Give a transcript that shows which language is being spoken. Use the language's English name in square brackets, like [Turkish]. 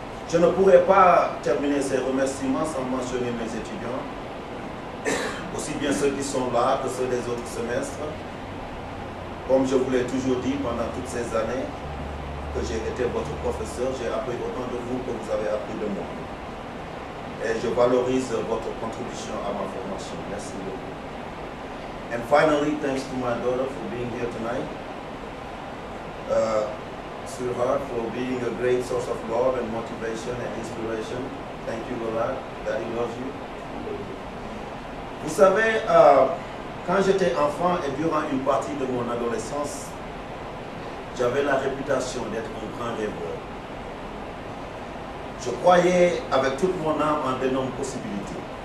[French] Je ne pourrais pas terminer ces remerciements sans mentionner mes étudiants, aussi bien ceux qui sont là que ceux des autres semestres. Comme je vous l'ai toujours dit pendant toutes ces années que j'ai été votre professeur, j'ai appris autant de vous que vous avez appris de moi. Et je valorise votre contribution à ma formation. Merci beaucoup. [English] And finally, thanks to my daughter for being here tonight. Sweetheart, for being a great source of love and motivation and inspiration. Thank you a lot. Daddy loves you. [French] Vous savez, quand j'étais enfant et durant une partie de mon adolescence, j'avais la réputation d'être un grand rêveur. Je croyais avec toute mon âme en d'énormes possibilités.